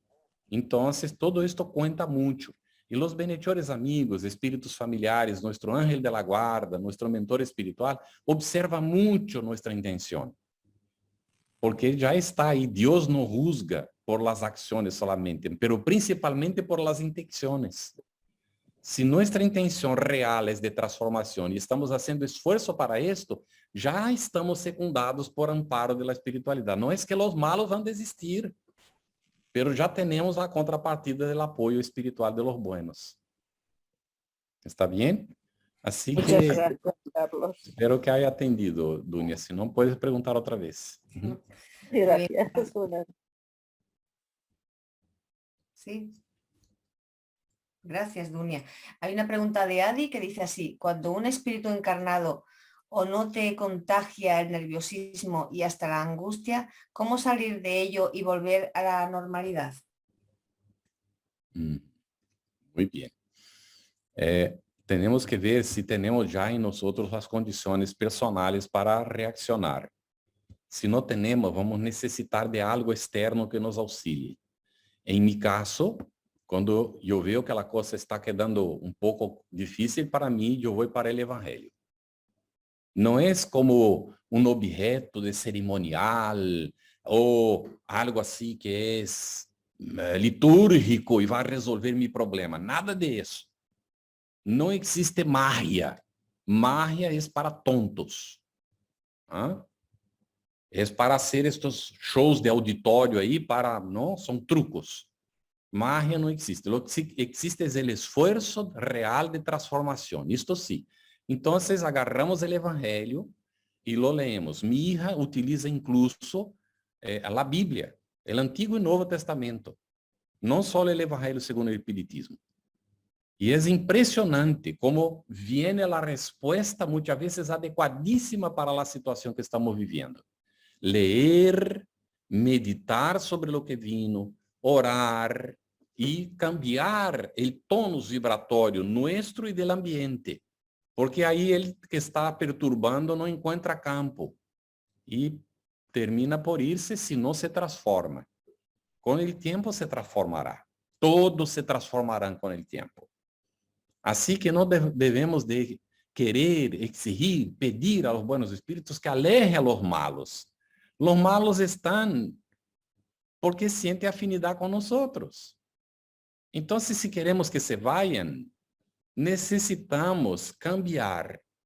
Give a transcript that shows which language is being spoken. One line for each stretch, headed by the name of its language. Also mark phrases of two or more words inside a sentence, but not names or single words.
Spanish: Entonces, todo esto cuenta mucho. Y los benhechores amigos, espíritus familiares, nuestro ángel de la guarda, nuestro mentor espiritual, observa mucho nuestra intención. Porque ya está ahí. Dios no juzga por las acciones solamente, pero principalmente por las intenciones.
Portuguese: Se nossa intenção real é de transformação e estamos fazendo esforço para isto, já estamos secundados por amparo da espiritualidade. Não é que os malos vão desistir, pero já temos a contrapartida do apoio espiritual
Spanish: de los buenos.
Portuguese: ¿Está bem? Assim que
Spanish: Gracias, Carlos. espero que haya atendido, Dunia.
Portuguese: Se não, puedes perguntar outra vez.
Spanish: Gracias. Sí. Gracias, Dunia. Hay una pregunta de Adi que dice así: cuando un espíritu encarnado o no te contagia el nerviosismo y hasta la angustia, ¿cómo salir de ello y volver a la normalidad? Muy bien. Tenemos que ver si tenemos ya en nosotros las condiciones personales para reaccionar. Si no tenemos, vamos necesitar de algo externo que nos auxilie. En mi caso,
Portuguese: quando eu vejo que a coisa está quedando um pouco difícil para mim, eu vou para o Evangelho. Não é como um objeto de cerimonial ou algo assim que é litúrgico e vai resolver meu problema. Nada disso. Não existe magia. Magia é para tontos. É para hacer estes shows de auditório aí, não, são trucos. Magia não existe.
Spanish: Lo que
Portuguese: existe é o esforço real de transformação. Isto sim. Então, agarramos o Evangelho e
Spanish: lo leemos.
Portuguese: Minha hija utiliza incluso a Bíblia, o Antigo e Novo Testamento. Não só o Evangelho segundo o Espiritismo. E é impressionante como vem a resposta, muitas vezes adequadíssima para a situação que estamos vivendo. Leer, meditar sobre o que vino, orar e cambiar o tônus vibratório nosso e do ambiente, porque aí ele que está perturbando não encontra campo e termina por irse se não se transforma. Com o tempo se transformará. Todos se transformarão com o tempo.
Spanish: Así que no debemos de querer, exigir, pedir a los buenos espíritus que alejen a los malos. Los malos están porque sienten afinidad con nosotros. Entonces, si queremos que se vayan, necesitamos cambiar.